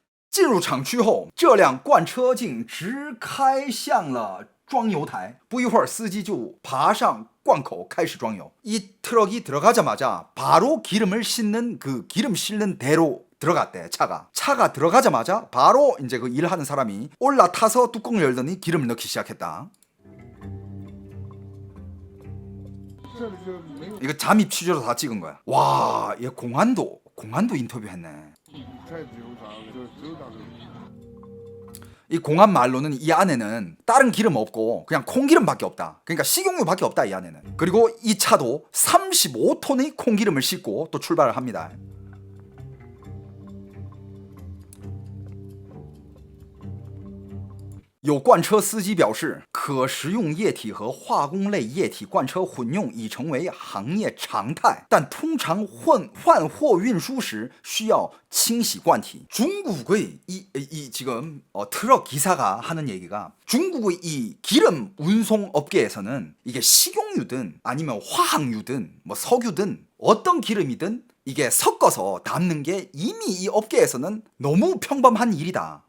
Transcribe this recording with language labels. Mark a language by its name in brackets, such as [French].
[Chinese] 进入厂区后，这辆罐车竟直开向了装油台。不一会儿，司机就爬上罐口开始装油. [Korean] 이 트럭이 들어가자마자 바로 기름을 싣는 그 기름 싣는 대로 들어갔대. 차가 들어가자마자 바로 이제 그 일하는 사람이 올라타서 뚜껑을 열더니 기름을 넣기 시작했다. 이거 잠입 취재로 다 찍은 거야. 와, 얘 공안도 인터뷰했네. 이 공안 말로는 이 안에는 다른 기름 없고 그냥 콩기름밖에 없다. 그러니까 식용유밖에 없다 이 안에는. 그리고 이 차도 35톤의 콩기름을 싣고 또 출발을 합니다. [Chinese] 有罐车司机表示，可食用液体和化工类液体罐车混用已成为行业常态，但通常换货运输时需要清洗罐体. [Korean] 중국의 이 지금 트럭 기사가 하는 얘기가 중국의 이 기름 운송 업계에서는 이게 식용유든 아니면 화학유든 뭐 석유든 어떤 기름이든 이게 섞어서 담는 게 이미 이 업계에서는 너무 평범한 일이다.